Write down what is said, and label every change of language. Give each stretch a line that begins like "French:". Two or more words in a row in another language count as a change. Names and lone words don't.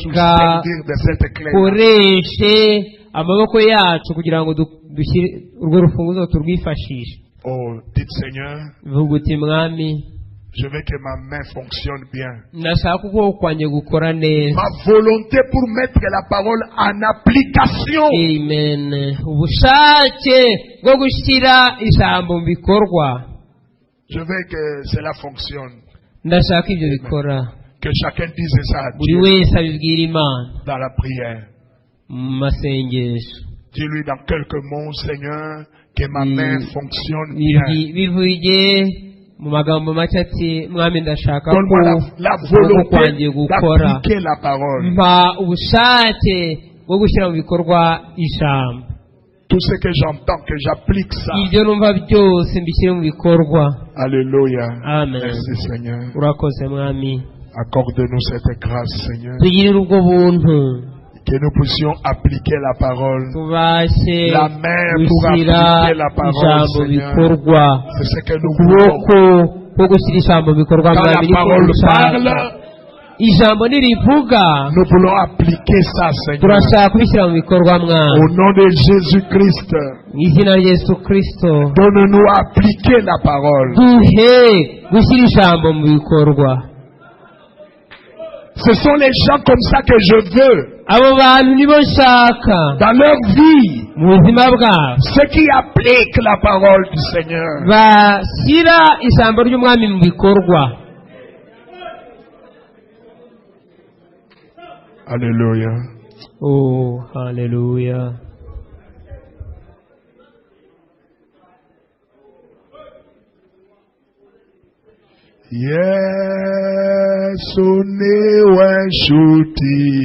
Kinyarwanda: Reka
French: servir de cette clé.
Kinyarwanda: koreshe amaboko yacu kugira ngo dushyire urwo rufunguzo turwifashishe.
French: Oh, dites Seigneur,
Kinyarwanda: vuga uti mwami,
French: je veux que ma main fonctionne bien.
Kinyarwanda: ndashaka ukuboko kwanjye gukora neza.
French: Ma volonté pour mettre la parole en application.
Kinyarwanda: amen. ubushake bwo gushyira ijambo mu bikorwa.
French: Je veux que cela fonctionne.
Kinyarwanda: ndashaka ibyo bikora.
French: Que chacun dise ça à
Kinyarwanda: buri
French: Dieu
Kinyarwanda: wese abibwira imana
French: dans la prière.
Kinyarwanda: mu masengesho.
French: Dis-lui dans quelques mots, Seigneur, que ma main fonctionne bien.
Kinyarwanda: bivuge mu magambo make ati mwami ndashaka ko
French: Donne-moi la
Kinyarwanda: ukuboko kwanjye
French: volonté
Kinyarwanda: gukora.
French: d'appliquer la parole.
Kinyarwanda: mpa ubushake bwo gushyira mu bikorwa ijambo.
French: Tout ce que j'entends, que j'applique ça.
Kinyarwanda: ibyo numva byose mbishyire mu bikorwa.
French: Alléluia.
Kinyarwanda: amen.
French: Merci Seigneur.
Kinyarwanda: urakoze mwami.
French: Accorde-nous cette grâce, Seigneur.
Kinyarwanda: tugirire ubwo buntu
French: Que nous puissions appliquer la parole.
Kinyarwanda: tubashe
French: La main pour
Kinyarwanda: gushyira
French: appliquer la parole,
Kinyarwanda: ijambo mu
French: Seigneur.
Kinyarwanda: bikorwa.
French: C'est ce que nous voulons.
Kinyarwanda: ukuboko kwo gushyira ijambo mu bikorwa
French: Quand
Kinyarwanda: mwami
French: la
Kinyarwanda: niko
French: parole
Kinyarwanda: dushaka.
French: parle,
Kinyarwanda: ijambo nirivuga
French: nous voulons appliquer ça, Seigneur.
Kinyarwanda: turashaka kubishyira mu bikorwa mwami.
French: Au nom de Jésus-Christ,
Kinyarwanda: mu izina rya Yesu Kristo
French: donne-nous à appliquer la parole.
Kinyarwanda: duhe gushyira ijambo mu bikorwa.
French: Ce sont les gens comme ça que je veux
Kinyarwanda: abo bantu nibo nshaka
French: dans leur vie.
Kinyarwanda: mu buzima bwabo,
French: Ceux qui appliquent la parole du Seigneur.
Kinyarwanda: bashyira ijambo ry'umwami mu bikorwa.
French: Alléluia.
Kinyarwanda: oh haleluya. Yesu niwe nshuti